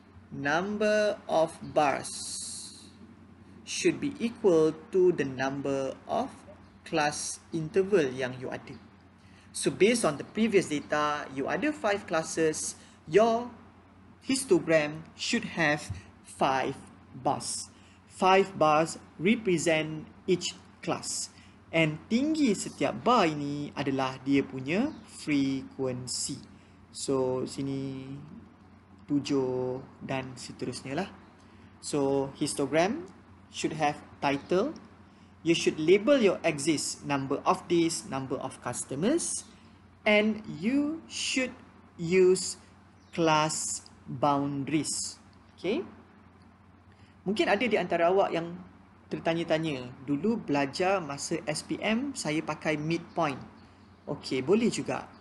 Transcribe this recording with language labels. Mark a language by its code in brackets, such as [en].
[en] Number of bars should be equal to the number of class interval [ms] yang [en] you ada. So based on the previous data, you ada 5 classes, your histogram should have 5 bars. 5 bars represent each class. [ms] And tinggi setiap bar ini adalah dia punya frekuensi. So sini 7 dan seterusnya lah. [en] So histogram should have title. You should label your axis, number of days, number of customers, and you should use class boundaries. [ms] Okay. Mungkin ada di antara awak yang tertanya-tanya, dulu belajar masa SPM saya pakai midpoint. Okey, boleh juga.